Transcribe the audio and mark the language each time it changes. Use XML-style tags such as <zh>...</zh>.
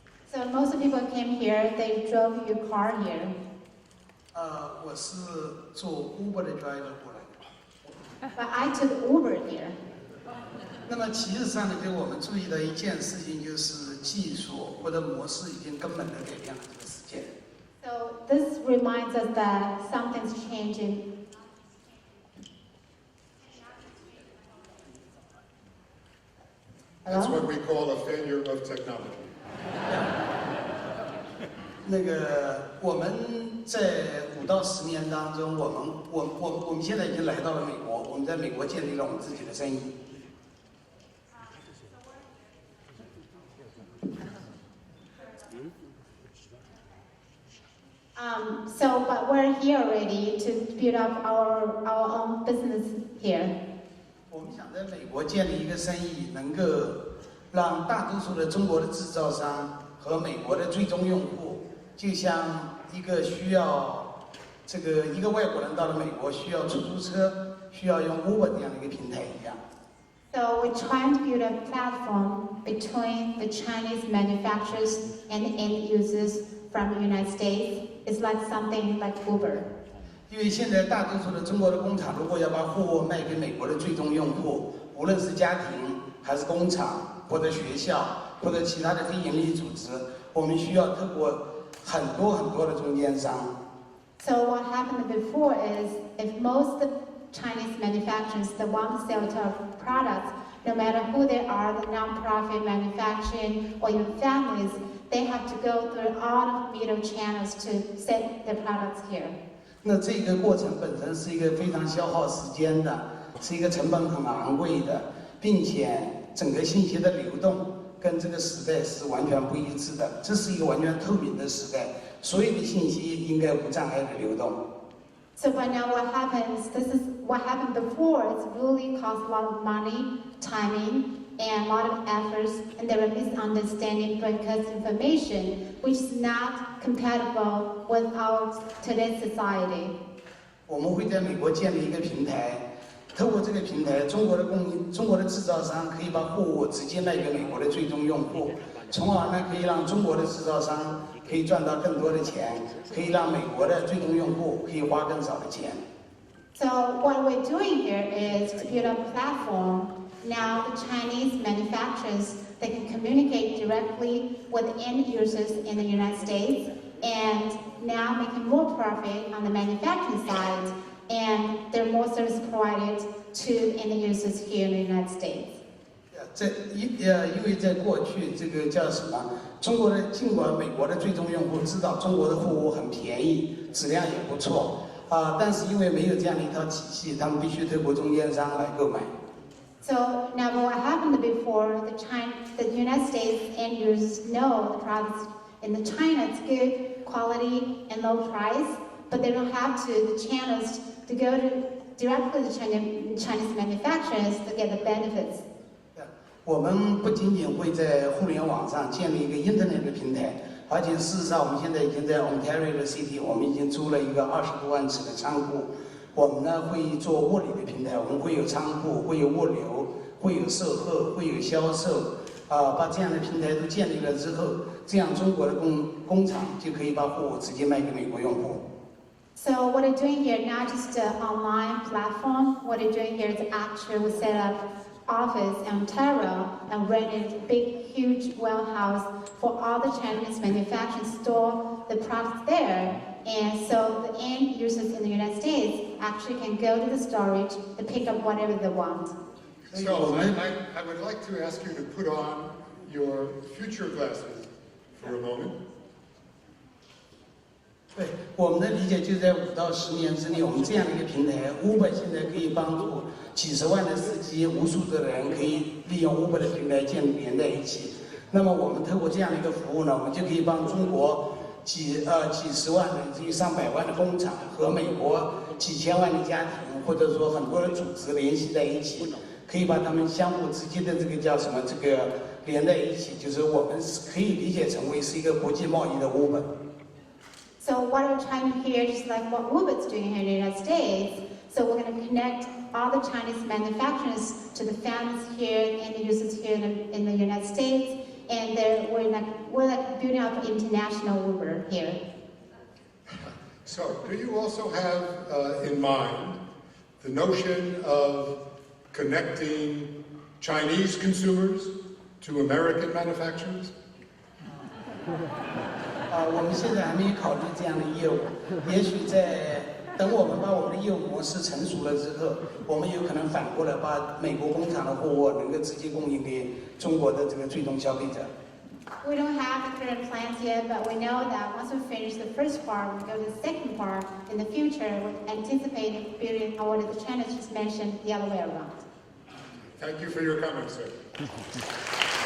<en>So most of people came here, they drove your car here.</en> <zh>我是坐 Uber 的 driver 过来的。</zh> <en>But I took Uber here.</en> <zh>那么其实上呢，给我们注意的一件事情就是技术或者模式已经根本的改变了这个世界。</zh> <en>So this reminds us that something's changing. That's what we call a failure of technology.</en> <zh>那个我们在5到10年当中，我们现在已经来到了美国，我们在美国建立了我们自己的生意。</zh> <en>But we're here already to build up our own business here.</en> <zh>我们想在美国建立一个生意，能够让大多数的中国的制造商和美国的最终用户，就像一个需要一个外国人到了美国需要出租车，需要用 Uber 这样的一个平台一样。</zh> <en>So we're trying to build a platform between the Chinese manufacturers and the end users from the United States. It's like something like Uber.</en> <zh>因为现在大多数的中国的工厂，如果要把货物卖给美国的最终用户，无论是家庭还是工厂或者学校或者其他的非营利组织，我们需要透过很多的中间商。</zh> <en>So what happened before is, if most of Chinese manufacturers that want to sell to our products, no matter who they are, the non-profit manufacturing or even families, they have to go through all the middle channels to sell their products here.</en> <zh>那这个过程本身是一个非常消耗时间的，是一个成本很昂贵的，并且整个信息的流动跟这个时代是完全不一致的。这是一个完全透明的时代，所有的信息应该无障碍的流动。</zh> <en>So by now what happens, this is what happened before, it's really cost a lot of money, timing, and a lot of efforts, and there are misunderstanding because information which is not compatible with our today's society.</en> <zh>我们会在美国建立一个平台，透过这个平台，中国的制造商可以把货物直接卖给美国的最终用户，从而呢可以让中国的制造商可以赚到更多的钱，可以让美国的最终用户可以花更少的钱。</zh> <en>So what we're doing here is to build a platform. Now the Chinese manufacturers, they can communicate directly with end users in the United States, and now making more profit on the manufacturing side, and there are more services provided to end users here in the United States.</en> <zh>因为在过去这个叫什么？尽管美国的最终用户知道中国的货物很便宜，质量也不错但是因为没有这样的一套体系，他们必须透过中间商来购买。</zh> <en>So now what happened before, the United States end users know the products in China, it's good quality and low price, but they don't have the channels to go directly to Chinese manufacturers to get the benefits.</en> <zh>我们不仅仅会在互联网上建立一个 Internet 的平台，而且事实上我们现在已经在 Ontario 的 City， 我们已经租了一个20多万尺的仓库。我们呢会做物理的平台，我们会有仓库，会有物流，会有售后，会有销售，把这样的平台都建立了之后，这样中国的工厂就可以把货物直接卖给美国用户。</zh> <en>So what we're doing here, not just an online platform, what we're doing here is actually we set up office in Ontario and rented a big, huge warehouse for all the Chinese manufacturers store the products there. And so the end users in the United States actually can go to the storage to pick up whatever they want. So I would like to ask you to put on your future glasses for a moment</en> <zh>对，我们的理解就在5到10年之内，我们这样的一个平台 ，Uber 现在可以帮助几十万的司机、无数的人可以利用 Uber 的平台连在一起。那么我们透过这样的一个服务呢，我们就可以帮中国几十万甚至上百万的工厂和美国几千万的家庭，或者说很多的组织联系在一起，可以把他们相互之间的这个叫什么这个连在一起，就是我们可以理解成为是一个国际贸易的 Uber。</zh> <en>So what we're trying to hear, just like what Uber's doing here in the United States, so we're going to connect all the Chinese manufacturers to the families here and the users here in the United States, and we're like building up international Uber here. So, do you also have in mind the notion of connecting Chinese consumers to American manufacturers?</en> <zh>我们现在还没有考虑这样的业务，也许等我们把我们的业务模式成熟了之后，我们有可能反过来把美国工厂的货物能够直接供应给中国的这个最终消费者。</zh> <en>We don't have the current plans yet, but we know that once we finish the first part, we go to the second part. In the future, we anticipate building what the China just mentioned the other way around. Thank you for your comments, sir.</en>